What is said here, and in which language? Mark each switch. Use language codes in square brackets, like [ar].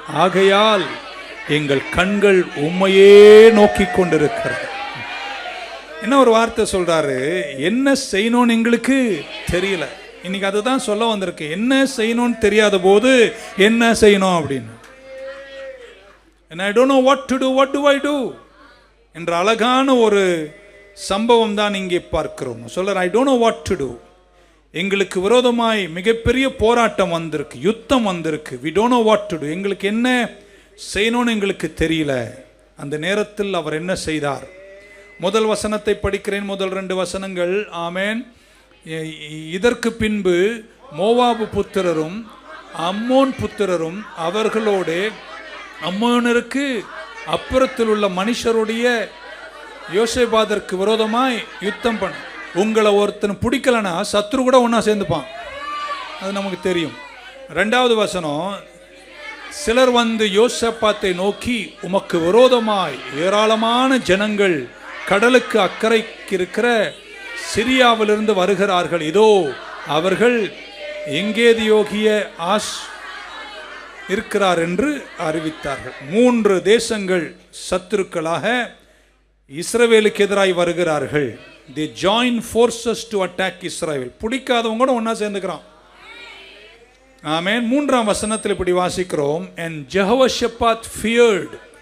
[ta] ஆகையால் எங்கள் கண்கள் உம்மையே நோக்கி கொண்டிருக்கிறது. என்ன ஒரு வார்த்தை சொல்றாரு, என்ன செய்யணும்னு எங்களுக்கு தெரியல. இன்னைக்கு அதுதான் சொல்ல வந்திருக்கு. என்ன செய்யணும்னு தெரியாத போது என்ன செய்யணும் அப்படின்னு. [en] And I don't know what to do, what do I do [ta] என்ற அழகான ஒரு சம்பவம் தான் இங்கே பார்க்கிறோம். சொல்ற [en] I don't know what to do. [ta] எங்களுக்கு விரோதமாய் மிகப்பெரிய போராட்டம் வந்திருக்கு, யுத்தம் வந்திருக்கு. [en] We don't know what to do. [ta] எங்களுக்கு என்ன செய்யணும்னு எங்களுக்கு தெரியல. அந்த நேரத்தில் அவர் என்ன செய்தார்? முதல் வசனத்தை படிக்கிறேன், முதல் 2 வசனங்கள். ஆமேன். இதற்கு பின்பு மோவாபு புத்திரரும் அம்மோன் புத்திரரும் அவர்களோடு அம்மோனருக்கு அப்புறத்தில் உள்ள மனுஷருடைய யோசேபாதற்கு விரோதமாய் யுத்தம் பண்ண. உங்களை ஒருத்தன் பிடிக்கலனா சத்ரு கூட ஒன்றா சேர்ந்துப்பான், அது நமக்கு தெரியும். 2வது வசனம், சிலர் யோசேபாத்தை நோக்கி, உமக்கு விரோதமாய் ஏராளமான ஜனங்கள் கடலுக்கு அக்கறைக்கு இருக்கிற சிரியாவிலிருந்து வருகிறார்கள். இதோ அவர்கள் எங்கேதியோகிய ஆஷ் இருக்கிறார் என்று அறிவித்தார்கள். 3 தேசங்கள் சத்துருக்களாக இஸ்ரவேலுக்கு எதிராய் வருகிறார்கள். [en] They join forces to attack Israel. [ta] பிடிக்காதவங்க கூட ஒன்னா சேர்ந்துக்கிறான். ஆமென். 3ஆம் வசனத்தில் இப்படி வாசிக்கிறோம், [en] and Jehoshaphat feared.